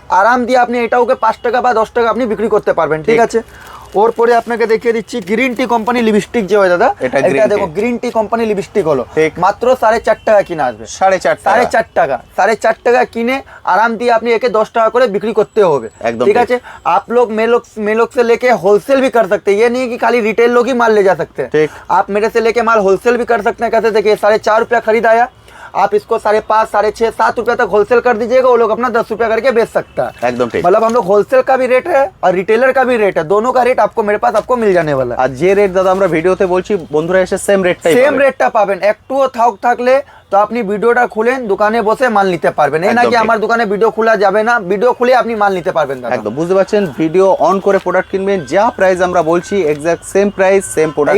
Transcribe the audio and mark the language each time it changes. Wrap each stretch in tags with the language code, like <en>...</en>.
<bn>আরাম দিয়ে আপনি এটাওকে 5 টাকা বা 10 টাকা আপনি বিক্রি করতে পারবেন। ঠিক আছে। ওর পরে আপনাকে দেখিয়ে দিচ্ছি গ্রিন টি কোম্পানি লিপস্টিক যে হয় দাদা, এটা দেখো গ্রিন টি কোম্পানি লিপস্টিক হলো, মাত্র 4.5 টাকা কিনা আসবে। 4.5 টাকা। 4.5 টাকা কিনে আরাম দিয়ে আপনি একে 10 টাকা করে বিক্রি করতে হবে। ঠিক আছে।</bn> <hi>आप लोग मेलोक से लेके होलसेल भी कर सकते हैं, ये नहीं कि खाली रिटेल लोग ही माल ले जा सकते हैं। आप मेरे से लेके माल होलसेल भी कर सकते हैं। कैसे? देखिए 4.5 रुपया खरीद आया, आप इसको 5.5, 6.5, 7 रुपया तक होलसेल कर दीजिएगा, वो लोग अपना 10 रुपया करके बेच सकता है। एकदम ठीक। मतलब हम लोग होलसेल का भी रेट है और रिटेलर का भी रेट है, दोनों का रेट आपको मेरे पास आपको मिल जाने वाला है।</hi> <bn>আর যে রেট দাদা আমরা ভিডিওতে বলছি, বন্ধুরা এসে সেম রেটটা পাবেন। একটুও থাকলে তো আপনি ভিডিওটা খুলেন, দোকানে বসে মাল নিতে পারবেন। এই না কি আমার দোকানে ভিডিও খোলা যাবে না, ভিডিও খুলে আপনি মাল নিতে পারবেন দাদা। একদম বুঝতে পারছেন, ভিডিও অন করে প্রোডাক্ট কিনবেন, যা প্রাইস আমরা বলছি exact same price same product.</bn>